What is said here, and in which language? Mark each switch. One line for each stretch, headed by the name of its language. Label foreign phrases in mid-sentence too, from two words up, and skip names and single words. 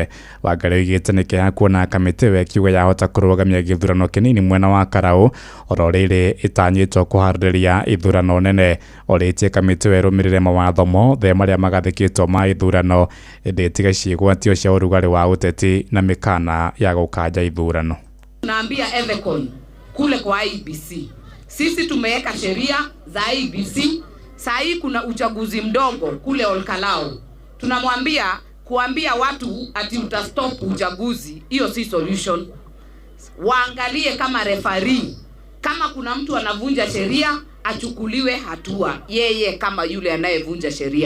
Kikuyu: Wangari oigĩte nĩ kĩeha kuona kamĩtĩ ĩyo ĩkiuga yahota kũrũgamia gĩthurano kĩnini mwena wa Karaũ oro rĩrĩ ĩtanyĩtwo kũharĩrĩria ithurano nene. Orĩtie kamĩtĩ ĩyo ĩrũmĩrĩre mawatho mothe marĩa magathĩkĩtwo ma ithurano ĩndĩ ĩtige ciĩgwatio cia ũrugarĩ wa ũteti na mĩkana ya gũkanja ithurano.
Swahili: Naambia Ethekon kule kwa IEBC, sisi tumeweka sheria za IEBC. Saa hii kuna uchaguzi mdogo kule Olkalao. Tunamwambia kuambia watu ati utastop uchaguzi, hiyo si solution. Waangalie kama referee, kama kuna mtu anavunja sheria achukuliwe hatua yeye kama yule anayevunja sheria.